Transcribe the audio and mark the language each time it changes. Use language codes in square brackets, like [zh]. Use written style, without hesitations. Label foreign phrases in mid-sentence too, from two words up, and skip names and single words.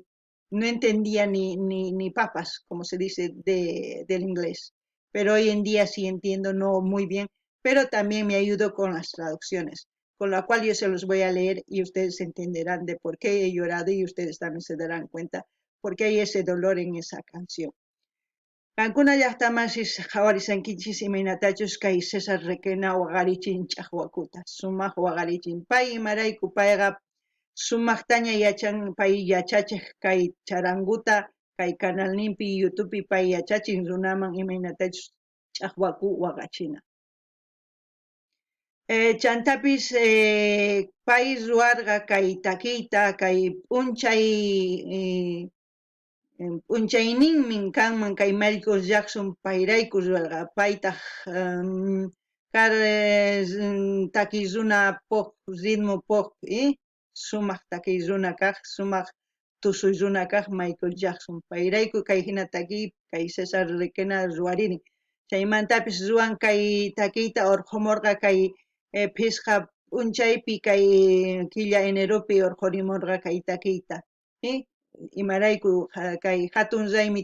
[es] No entendía ni papas, como se dice del inglés, pero hoy en día sí entiendo, no muy bien, pero también me ayudo con las traducciones, con la cual yo se los voy a leer y ustedes entenderán de por qué he llorado y ustedes también se darán cuenta por qué hay ese dolor en esa canción. [qu] Kankuna llaqtamasis qhawarisankichis imaynatachus kay César Requena waqarichin ch'aqwakuta sumaq waqarichin pay imarayku payqa sumaqtaña yachan pay yachachiq kay charanguta kay canalninpi YouTubepi pay yachachin runaman imaynatachus ch'aqwaku waqachina. Chantapis pay ruwarqa kay takiyta kay p'unchay p'unchayninmi kanman kay Michael Jackson payrayku ruwarqa paytaq takiy runa [es] pop ritmo pop [qu] sumaq takiy runa kaq sumaq tusuy runa kaq Michael Jackson payrayku kay hina takiy kay César Requena ruwarini chaymantapis ruwan kay takiyta urqumurqa kay phisqa p'unchaypi kay quilla eneropi urqurimurqa kay takiyta imarayku kay hatun raymi